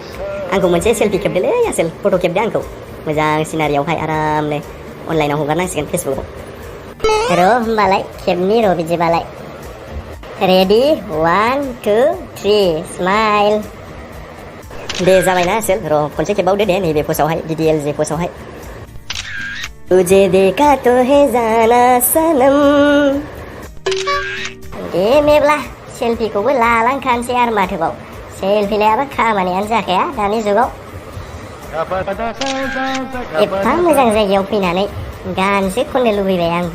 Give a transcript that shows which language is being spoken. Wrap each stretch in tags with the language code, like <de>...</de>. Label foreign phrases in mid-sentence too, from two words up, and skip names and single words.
<brx>आंखौ मोनसे सेल्फि खेबदोलै आसोल, फट' खेबदो आंखौ मोजां सिनारियावहाय आरामनो। अनलाइनाव हगारनांसिगोन फेसबुकआव। र' होमबालाय खेबनि र' बिदिबालाय।</brx> <en>Ready 1 2 3 smile.</en> <brx>दे जाबायना आसोल, र' खनसे खेबबावदो दे नैबे पस्टआवहाय, DDLJ पस्टआवहाय।</brx> <hi>तुझे देखा तो है जाना सनम।</hi> <brx>दे मेब्ला, सेल्फिखौबो लालांखानोसै आरो माथोबाव। सेल्फि लायाबा खामानियानो जाखाया दानि जुगाव। एफा मोजां जायगायाव फैनानै गानसो खननो लुबैबाय आंबो।</brx>